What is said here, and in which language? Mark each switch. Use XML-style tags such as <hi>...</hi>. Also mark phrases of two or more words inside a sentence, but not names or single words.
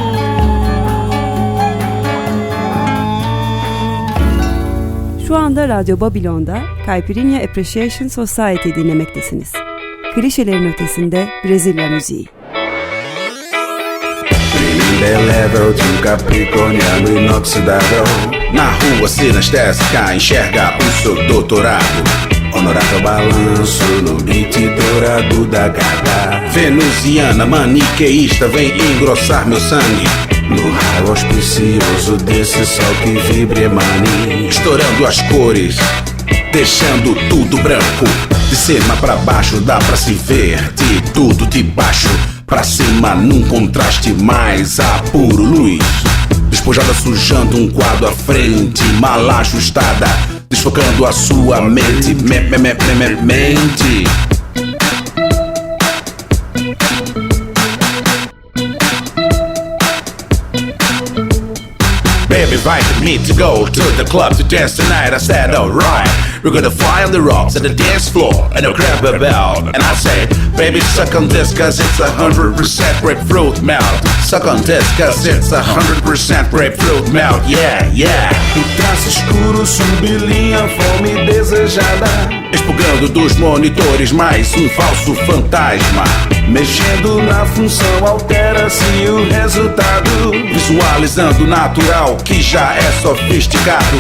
<tr>Şu anda Radyo Babilon'da Caipirinha Appreciation Society dinlemektesiniz. Klişelerin ötesinde Brezilya müziği.</tr> <pt>Level de capricorniano inoxidável. Na rua sinestésica enxerga o seu doutorado. Honorável balanço no beat dourado da gata. Venusiana maniqueísta vem engrossar meu sangue. No raio auspicioso desse sol que vibra e emane. Estourando as cores, deixando tudo branco. De cima pra baixo dá pra se ver de tudo de baixo pra cima num contraste mais apuro luz. Despojada sujando um quadro à frente, mal ajustada, desfocando a sua mente, mente.</pt> <en>Baby invited me to go to the club to dance tonight. I said, alright, we're gonna fly on the rocks at the dance floor and I'll grab a bell. And I said, baby, suck on this cause it's 100% grapefruit melt. Suck on this cause it's 100% grapefruit melt, yeah, yeah.</en> <pt>O traço escuro sublinha fome desejada, expurgando dos monitores mais um falso fantasma. Mexendo na função altera-se o resultado, visualizando o natural que já é sofisticado.</pt>